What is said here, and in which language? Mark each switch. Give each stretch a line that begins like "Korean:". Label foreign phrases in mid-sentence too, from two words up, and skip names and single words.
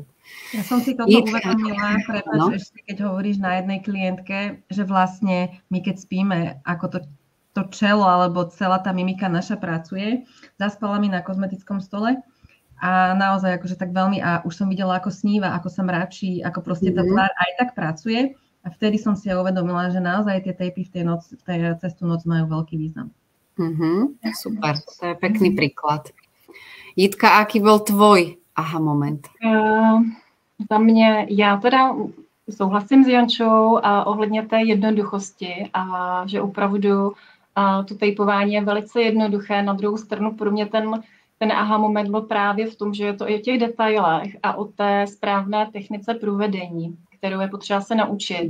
Slovak: Ja som si toto uvedomila, prepáč, ešte keď hovoríš na jednej klientke, že vlastne my keď spíme, ako to čelo alebo celá tá mimika naša pracuje, zaspala mi na kozmetickom stole a naozaj akože tak veľmi, a už som videla, ako sníva, ako sa mračí, ako proste tá tvár aj tak pracuje a vtedy som si uvedomila, že naozaj tie tejpy cez tú noc majú veľký význam. Super, to je pekný príklad. Jitka, aký byl tvoj aha moment?
Czech: Za mě, já teda souhlasím s Jančou ohledně té jednoduchosti a že opravdu to tejpování je velice jednoduché. Na druhou stranu pro mě ten aha moment byl právě v tom, že je to i o těch detailech a o té správné technice provedení, kterou je potřeba se naučit.